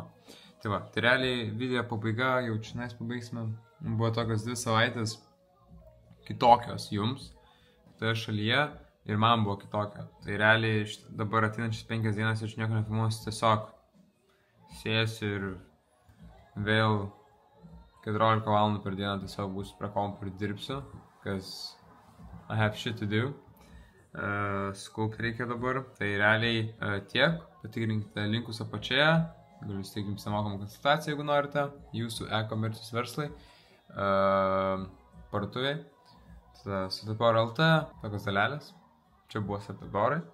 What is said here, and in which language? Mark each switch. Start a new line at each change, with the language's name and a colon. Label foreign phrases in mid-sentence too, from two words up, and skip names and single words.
Lithuanian: Tai va, tai realiai video pabaiga, jau čionais pabaigsime, buvo tokios 2 savaitės kitokios jums, toje šalyje ir man buvo kitokia. Tai realiai dabar ateinančias 5 dienas aš nieko nefilmuosiu, tiesiog sėsiu ir vėl 14 valandų per dieną tiesiog būsiu prie kompo ir dirbsiu,
English: because I have shit to do.
Lithuanian: Skaupti reikia dabar. Tai realiai tiek, patikrinkite linkus apačioje, Galiu įsteigti jums nemokamą konsultaciją, jeigu norite. Jūsų e-komercijos verslai, parduotuviai. Tada Sweetpepper.lt, tokios dalelės. Čia buvo Sweetpepperai.